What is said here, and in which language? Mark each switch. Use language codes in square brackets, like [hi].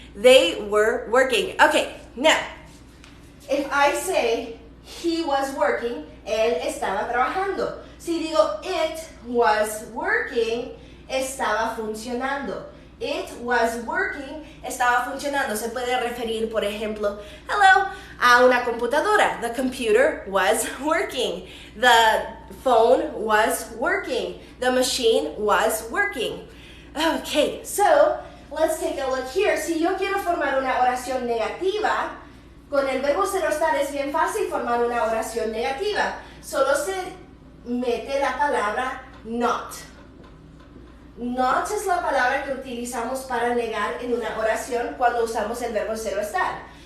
[en] They were working. Okay, now, if I say he was working, [es] él estaba trabajando. Si digo [en] it was working, [es] estaba funcionando. [en] It was working, [es] estaba funcionando. Se puede referir, por ejemplo, [en] hello, [es] a una computadora. [en] The computer was working. The phone was working. The machine was working. Okay, so let's take a look here. [es] Si yo quiero formar una oración negativa, con el verbo ser o estar es bien fácil formar una oración negativa. Solo se mete la palabra not. Not es la palabra que utilizamos para negar en una oración cuando usamos el verbo ser o estar.